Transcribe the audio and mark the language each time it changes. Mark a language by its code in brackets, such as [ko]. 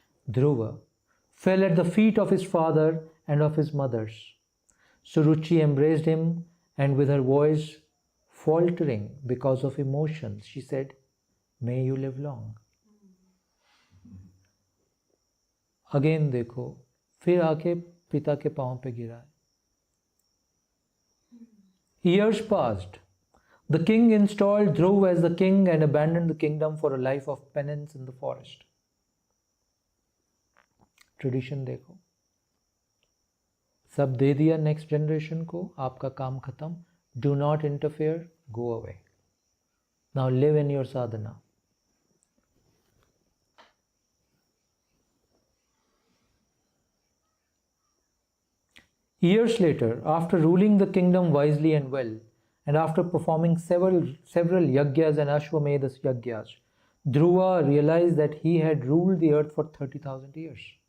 [en] Dhruva fell at the feet of his father and of his mothers. Suruchi embraced him, and with her voice faltering because of emotions, she said, May you live long. [hi] Again देखो, फिर आके पिता के पांव पे गिरा है. [en] Years passed. The king installed Dhruv as the king and abandoned the kingdom for a life of penance in the forest. [hi] Tradition देखो, सब दे दिया [en] next generation [hi] को, आपका काम खत्म. [en] Do not interfere, go away. Now live in your sadhana. Years later, after ruling the kingdom wisely and well, and after performing several yagyas and Ashwamedha yagyas, Dhruva realized that he had ruled the earth for 30,000 years.